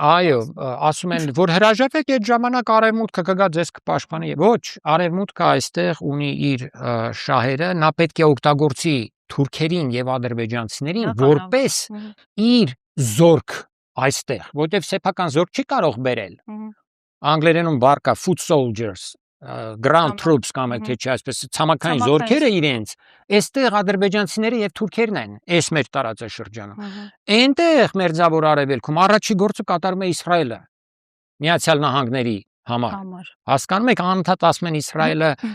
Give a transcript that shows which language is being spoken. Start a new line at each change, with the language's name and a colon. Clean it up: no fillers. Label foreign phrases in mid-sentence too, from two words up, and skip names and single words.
Armenian: Այո, ասում են, որ հրաժարվեք, այդ ժամանակ արևմուտքը կգա ձեզ կպաշտպանի։ Ոչ, արևմուտքը այստեղ ունի իր շահերը, նա պետք է օգտագործի թուրքերին եւ ադրբեջանցիներին որպես իր զորք այստեղ, որտեվ սեփական զորք չի կարող բերել։ Անգլերենում բառ կա
English: foot soldiers, ground troops
Armenian: կամ թե չէ, այսպես ցամաքային զորքերը իրենց, այստեղ ադրբեջանցիները եւ թուրքերն են, այս մեր տարածաշրջանում։ Այնտեղ մերձավոր արևելքում առաջի գործը կատարում է Իսրայելը, Միացյալ Նահանգների համար։ Հասկանում եք, անընդհատ ասում են Իսրայելը